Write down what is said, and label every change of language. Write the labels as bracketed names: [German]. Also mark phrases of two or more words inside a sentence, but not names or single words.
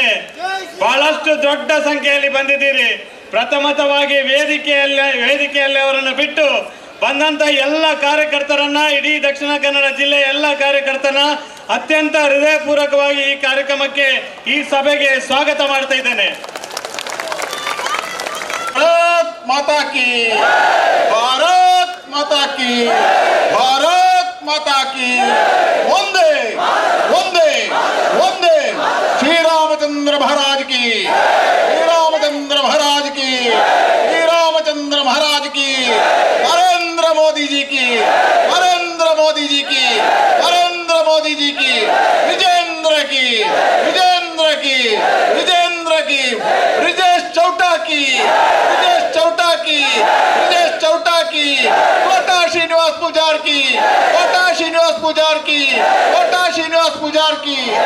[Kannada] ಬಹಳಷ್ಟು ದೊಡ್ಡ ಸಂಖ್ಯೆಯಲ್ಲಿ ಬಂದಿದ್ದೀರಿ. ಪ್ರಥಮತವಾಗಿ ವೇದಿಕೆಯಲ್ಲಿ ಅವರನ್ನು ಬಿಟ್ಟು ಬಂದಂತ ಎಲ್ಲ ಕಾರ್ಯಕರ್ತರನ್ನ, ಇಡೀ ದಕ್ಷಿಣ ಕನ್ನಡ ಜಿಲ್ಲೆಯ ಎಲ್ಲ ಕಾರ್ಯಕರ್ತರನ್ನ ಅತ್ಯಂತ ಹೃದಯಪೂರ್ವಕವಾಗಿ ಈ ಕಾರ್ಯಕ್ರಮಕ್ಕೆ, ಈ ಸಭೆಗೆ ಸ್ವಾಗತ ಮಾಡ್ತಾ ಇದ್ದೇನೆ. [Hindi] भारत माता की, भारत माता की, भारत माता की, वंदे वंदे वंदे श्री रामचंद्र महाराज की, श्री रामचंद्र महाराज की, श्री रामचंद्र महाराज की, नरेंद्र मोदी जी की, नरेंद्र मोदी जी की, नरेंद्र मोदी जी की, विजेंद्र की, विजेंद्र की, विजेंद्र की, ब्रिजेश चौटा की, ब्रिजेश चौटा की, ब्रिजेश चौटा की, कोटा श्रीनिवास पुजार की, कोटा श्रीनिवास पुजार की, कोटा श्रीनिवास पुजार की.